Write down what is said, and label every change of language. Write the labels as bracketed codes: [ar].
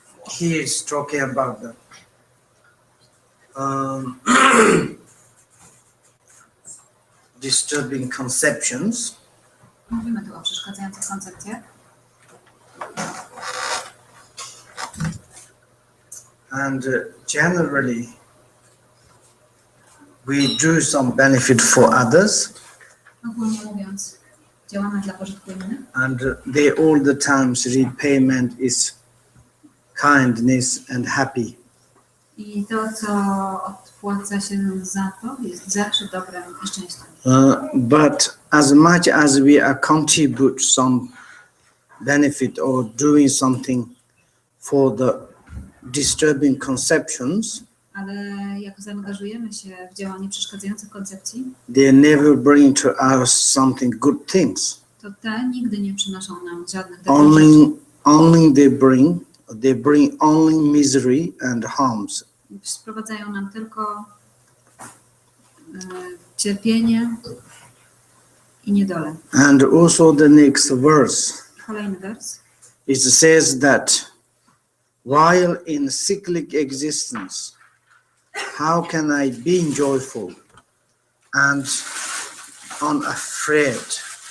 [en] He is talking about the disturbing conceptions. [pl] Mówimy tu o przeszkadzających koncepcjach. [en] And generally, we do some benefit for others, [pl] Ogólnie mówiąc, działamy dla pożytku innych. [en] and they all the times repayment is kindness and happy. [pl] I to, co odpłaca się za to, jest zawsze dobrem i szczęściem. [en] But as much as we contribute some benefit or doing something for the disturbing conceptions, [pl] Ale jak zaangażujemy się w działanie przeszkadzających koncepcji, [en] they never bring to us something good things. [pl] to te nigdy nie przynoszą nam żadnych dobrych rzeczy. [en] Only they bring only misery and harms. [pl] Sprowadzają nam tylko cierpienie i niedolę. [en] And also the next verse, [pl] Kolejny wers. [en] it says that while in cyclic existence, how can I be joyful and unafraid?